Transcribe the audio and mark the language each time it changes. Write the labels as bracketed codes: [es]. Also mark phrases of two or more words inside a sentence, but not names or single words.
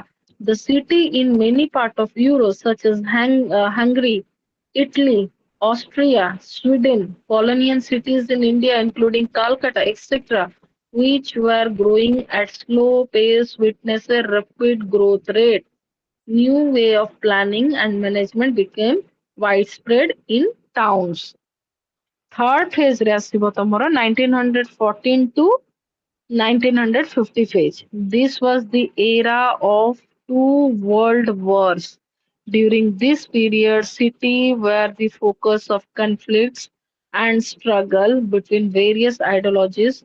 [en] The city in many parts of Europe, such as Hungary, Italy, Austria, Sweden, colonial cities in India, including Calcutta, etc., which were growing at slow pace, witnessed a rapid growth rate. New way of planning and management became widespread in towns. Third phase [or] ରେ ଆସିବ ତମର [en] 1914 to 1950 phase. This was the era of two world wars. During this period, cities were the focus of conflicts and struggle between various ideologies.